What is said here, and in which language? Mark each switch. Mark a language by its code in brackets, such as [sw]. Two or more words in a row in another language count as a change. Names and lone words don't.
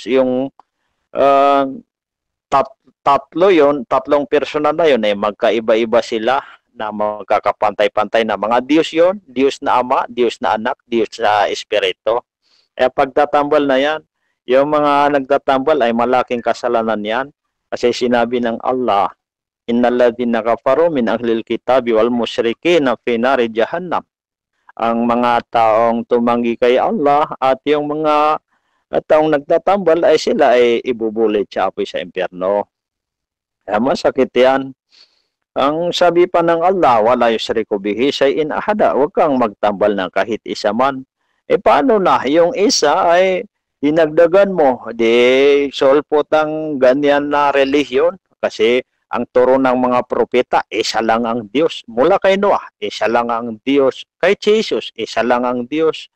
[tl] Yung tatlong personal na yun, magkaiba-iba sila na magkakapantay-pantay na mga Diyos yun, Diyos na Ama, Diyos na Anak, Diyos na Espiritu. Pagtatambal na yan, yung mga nagtatambal ay malaking kasalanan yan. Kasi sinabi ng Allah, [ar] إن الذين كفروا من أهل الكتاب والمشركين في نار جهنم. [tl] Ang mga taong tumanggi kay Allah at yung mga taong nagtatambal ay sila ay ibubulit sa apoy sa impyerno. Kaya masakit yan. Ang sabi pa ng Allah, [ar] ولا يشرك به شيئا أحدا, [tl] huwag kang magtambal ng kahit isa man. Paano na? Yung isa ay dinagdagan mo, di sulpot ang ganyan na relihiyon kasi ang turo ng mga propeta, isa lang ang Diyos. Mula kay Noah, isa lang ang Diyos. Kay Jesus, isa lang ang Diyos.